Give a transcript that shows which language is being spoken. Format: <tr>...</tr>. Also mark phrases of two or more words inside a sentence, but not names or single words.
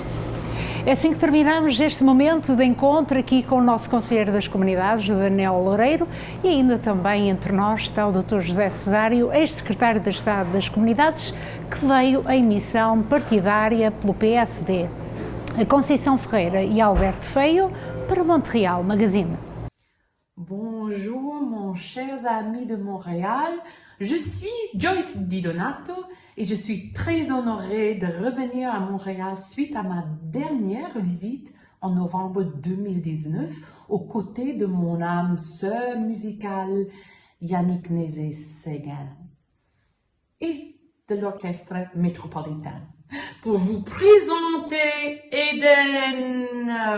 <pt>É assim que terminamos este momento de encontro aqui com o nosso Conselheiro das Comunidades, Daniel Loureiro, e ainda também entre nós está o Dr. José Cesário, ex-secretário de Estado das Comunidades, que veio em missão partidária pelo PSD. A Conceição Ferreira e Alberto Feio para Montreal Magazine.</pt> <fr>Bonjour, mon chers amis de Montréal. Je suis Joyce Di Donato et je suis très honorée de revenir à Montréal suite à ma dernière visite en novembre 2019 aux côtés de mon âme sœur musicale Yannick Nézet-Séguin et de l'Orchestre métropolitain pour vous présenter Eden.</fr>